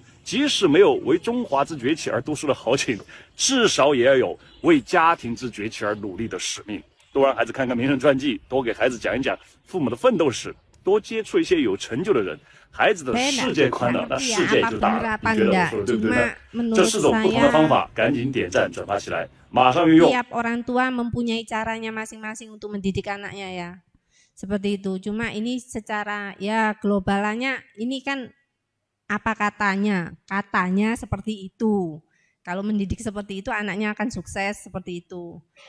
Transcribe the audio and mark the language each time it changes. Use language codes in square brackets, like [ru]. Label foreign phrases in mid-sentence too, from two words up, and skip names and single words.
[zh] 即使没有为中华之崛起而读书的豪情，至少也要有为家庭之崛起而努力的使命。多让孩子看看名人传记，多给孩子讲一讲父母的奋斗史，多接触一些有成就的人。孩子的世界宽了，那世界就大了。你觉得我说的对不对呢？这4种不同的方法，赶紧点赞转发起来，马上运用。 [id] Tiap orang tua mempunyai caranya masing-masing untuk mendidik anaknya ya. Seperti itu. Cuma ini secara ya globalannya ini kan apa katanya seperti itu. Kalau mendidik seperti itu anaknya akan sukses seperti itu.